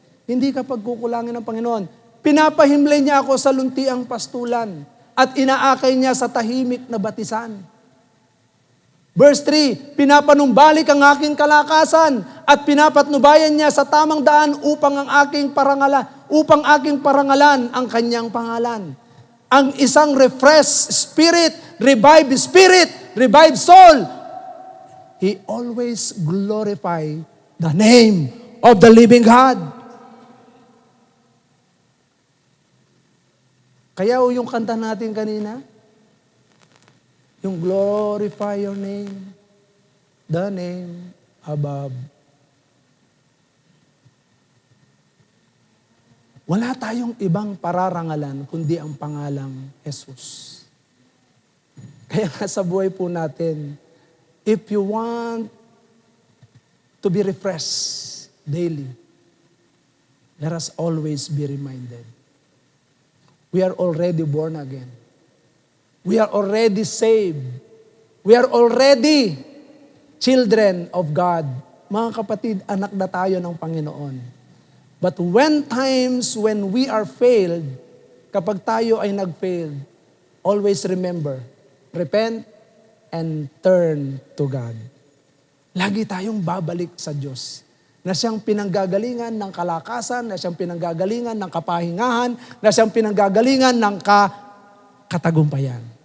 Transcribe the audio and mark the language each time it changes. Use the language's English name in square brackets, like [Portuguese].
[Filipino] Hindi ka pagkukulangin ng Panginoon. Pinapahimlay niya ako sa luntiang pastulan at inaakay niya sa tahimik na batisan. Verse 3, pinapanumbalik ang aking kalakasan at pinapatnubayan niya sa tamang daan upang aking parangalan ang kanyang pangalan. Ang isang [English] refreshed spirit, revived soul, he always glorify the name of the living God. Kaya yung kanta natin kanina, yung glorify your name, the name above. [Filipino] Wala tayong ibang pararangalan kundi ang pangalang Jesus. Kaya nga sa buhay po natin, [English] if you want to be refreshed daily, let us always be reminded. We are already born again. We are already saved. We are already children of God. [Filipino] Mga kapatid, anak na tayo ng Panginoon. [English] But when we are failed, [Filipino] kapag tayo ay nag-failed, [English] always remember, repent and turn to God. [Filipino] Lagi tayong babalik sa Diyos, na siyang pinanggagalingan ng kalakasan, na siyang pinanggagalingan ng kapahingahan, na siyang pinanggagalingan ng katagumpayan.